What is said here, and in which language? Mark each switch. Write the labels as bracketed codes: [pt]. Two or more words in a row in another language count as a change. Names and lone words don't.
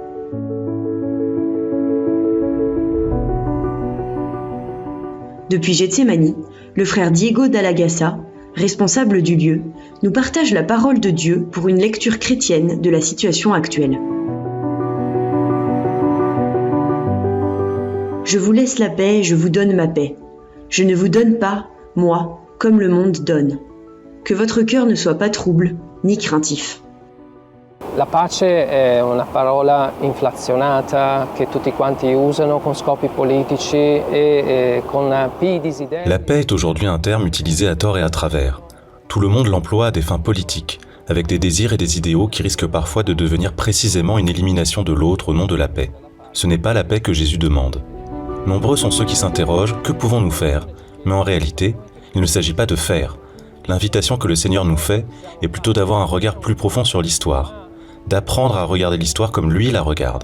[fr] Depuis Gethsémani, le frère Diego Dalagassa, responsable du lieu, nous partage la parole de Dieu pour une lecture chrétienne de la situation actuelle. Je vous laisse la paix, je vous donne ma paix. Je ne vous donne pas, moi, comme le monde donne. Que votre cœur ne soit pas trouble, ni craintif. [it] La pace è una parola inflazionata che tutti quanti usano con scopi politici e con pieni desideri. [fr] La paix est aujourd'hui un terme utilisé à tort et à travers. Tout le monde l'emploie à des fins politiques, avec des désirs et des idéaux qui risquent parfois de devenir précisément une élimination de l'autre au nom de la paix. Ce n'est pas la paix que Jésus demande. Nombreux sont ceux qui s'interrogent « Que pouvons-nous faire ?» Mais en réalité, il ne s'agit pas de faire. L'invitation que le Seigneur nous fait est plutôt d'avoir un regard plus profond sur l'histoire, d'apprendre à regarder l'histoire comme lui la regarde.